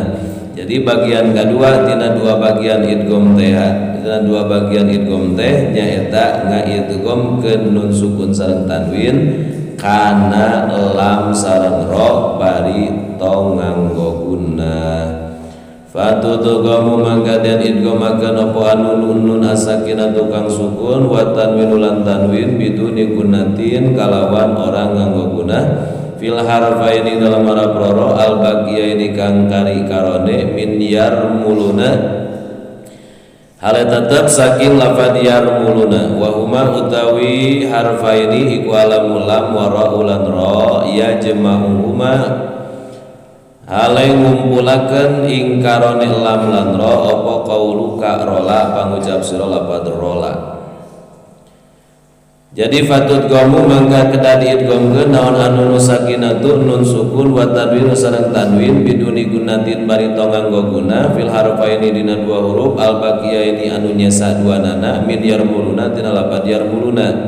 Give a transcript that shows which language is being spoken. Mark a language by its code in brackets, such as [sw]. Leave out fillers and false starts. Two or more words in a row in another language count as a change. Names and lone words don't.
[su] Jadi bagian kedua tina dua bagian idgham teh tina dua bagian idgham teh nyaeta ngaidghamkeun nun sukun sareng tanwin kana lam sareng ra bari tong nganggo gunnah. [jv] Fatudghamu mangka den idghamakeun apa anu nun asakinah tukang sukun [ar] wa tanwin [jv] lan tanwin [ar] biduni gunnatin [jv] kalawan orang nganggo gunnah [ar] fil harfaini [jv] dalam haraf roro [ar] al baqiyaini [jv] kang kari karone min yarmuluna hale tetep saking lafadz yarmuluna [ar] wa huma [jv] utawi harfaini iku [ar] alamul lam wa ra'ul [jv] lan ra [ar] ya jama'uhuma [jv] hale ngumpulakeun ing karone lam lan ra apa qauluka rola pangucap sira lafadz rola. [su] Jadi fatudghamu mangka kedah diidghamkeun naon anu sakinatun nun sukun [ar] wa tanwin [su] sareng tanwin [ar] biduni gunnatin [su] bari tong nganggo gunnah [ar] fil harfaini [su] dina dua huruf [ar] al baqiyaini [su] anu nyesa duanana min yarmuluna tina lafadz yarmuluna.